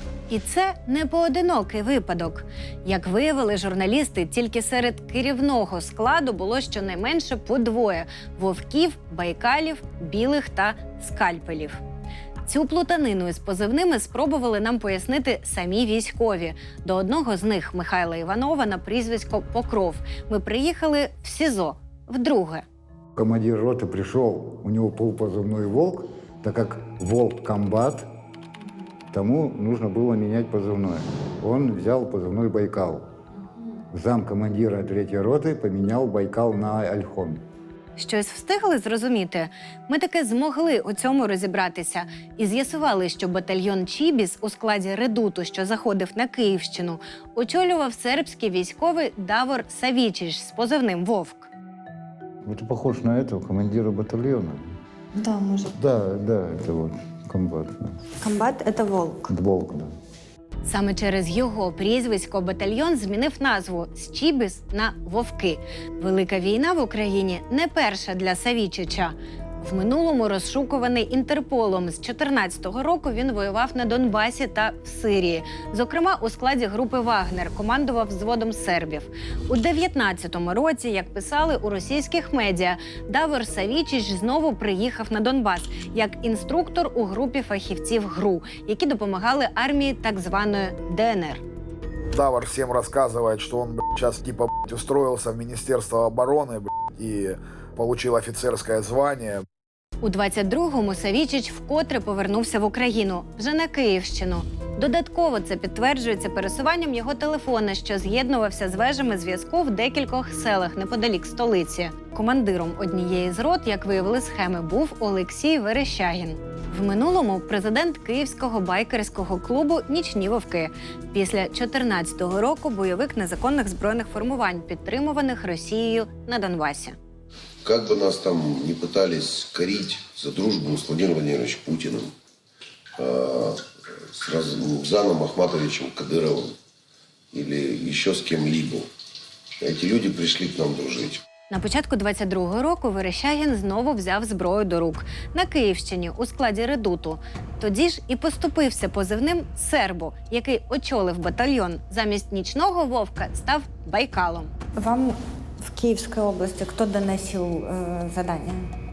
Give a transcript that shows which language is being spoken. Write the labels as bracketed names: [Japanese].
[Ukrainian] І це не поодинокий випадок. Як виявили журналісти, тільки серед керівного складу було щонайменше по 2 – вовків, байкалів, білих та скальпелів. Цю плутанину із позивними спробували нам пояснити самі військові. До одного з них, Михайла Іванова, на прізвисько Покров, ми приїхали в СІЗО вдруге. [Russian] Командир роты пришел, у него полпозывной «Волк», так как «Волк» комбат, тому нужно было менять позывной. Он взял позывной «Байкал». Замкомандира 3-й роты поменял «Байкал» на «Альхон». [Ukrainian] Щось встигли зрозуміти? Ми таки змогли у цьому розібратися і з'ясували, що батальйон «Чібіс» у складі «Редуту», що заходив на Київщину, очолював сербський військовий Давор Савічич з позивним «Вовк». [Russian] Это похож на этого командира батальона. Да, может. Да, это вот комбат. Да. Комбат – это «Волк». «Волк», да. [Ukrainian] Саме через його прізвисько батальйон змінив назву з «Чібіс» на «Вовки». Велика війна в Україні не перша для Савічича. В минулому розшукуваний Інтерполом. З 14-го року він воював на Донбасі та в Сирії. Зокрема, у складі групи «Вагнер» командував взводом сербів. У 19-му році, як писали у російських медіа, Давор Савічич знову приїхав на Донбас як інструктор у групі фахівців ГРУ, які допомагали армії так званої ДНР. [Russian] Давор всем рассказывает, что он сейчас типа устроился в Министерство обороны и получил офицерское звание. [Ukrainian] У 22-му Савічич вкотре повернувся в Україну, вже на Київщину. Додатково це підтверджується пересуванням його телефона, що з'єднувався з вежами зв'язку в декількох селах неподалік столиці. Командиром однієї з рот, як виявили схеми, був Олексій Верещагін. В минулому президент Київського байкерського клубу «Нічні вовки». Після 14-го року бойовик незаконних збройних формувань, підтримуваних Росією на Донбасі. [Russian] Как бы нас там не пытались корить за дружбу с Владимиром Владимировичем Путиным, с Рамзаном Ахматовичем Кадыровым или еще с кем-либо, эти люди пришли к нам дружить. [Ukrainian] На початку 22-го року Верещагін знову взяв зброю до рук. На Київщині у складі «Редуту». Тоді ж і поступився позивним «Сербу», який очолив батальйон. Замість «Нічного вовка» став «Байкалом». [Russian] Вам в Киевской области кто доносил задание?